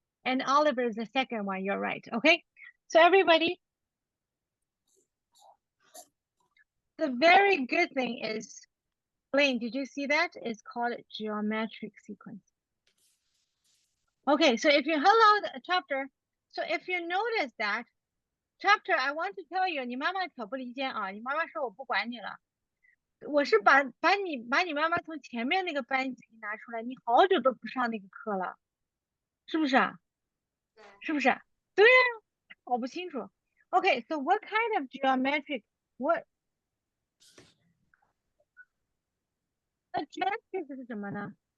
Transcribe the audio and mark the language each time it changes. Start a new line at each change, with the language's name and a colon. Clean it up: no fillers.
English: And Oliver is the second one, you're right. Okay, so everybody, the very good thing is, Blaine, did you see that? It's called geometric sequence. Okay, so if you hello the chapter, so if you notice that chapter, I want to tell you,
Chinese: 你妈妈可不理解啊，你妈妈说我不管你了。我是把你妈妈从前面那个班级拿出来，你好久都不上那个课了，是不是啊？是不是？对呀，搞不清楚。
English: Okay, so what kind of geometric? What?
Chinese: 那 geometric 是什么呢？